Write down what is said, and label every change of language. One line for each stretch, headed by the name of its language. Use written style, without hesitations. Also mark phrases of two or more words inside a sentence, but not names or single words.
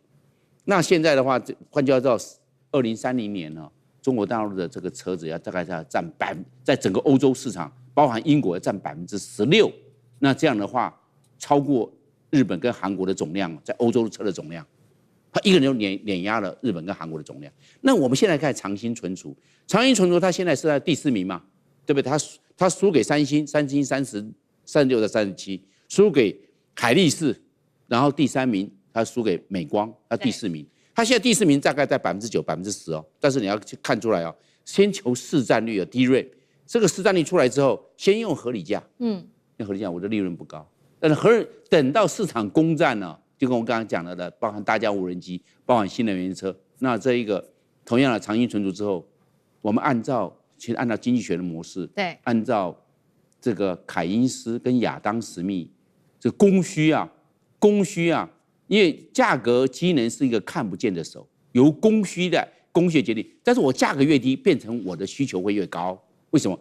Chinese: 那現在的話，換句話說，2030年呢，中國大陸的這個車子大概要占在整個歐洲市場，包含英國要占16%。那這樣的話，超過日本跟韓國的總量，在歐洲的車的總量，它一個人就碾壓了日本跟韓國的總量。那我們現在看長興存儲，長興存儲它現在是在第4名嘛，對不對？它輸給三星36到37，輸給海力士，然後第3名它輸給美光，它第4名。它現在第4名大概在9%、10%哦，但是你要看出來哦，先求市占率的 DRAM，這個市占率出來之後，先用合理價，用合理價，我的利潤不高，但是等到市場攻占呢，就跟我剛剛講的，包含大疆無人機，包含新能源車，那這一個同樣的長興存儲之後，我們按照經濟學的模式，對，按照這個凱因斯跟亞當·史密，這供需啊，因為價格機能是一個看不見的手，由供需決定。但是我價格越低，變成我的需求會越高。為什麼？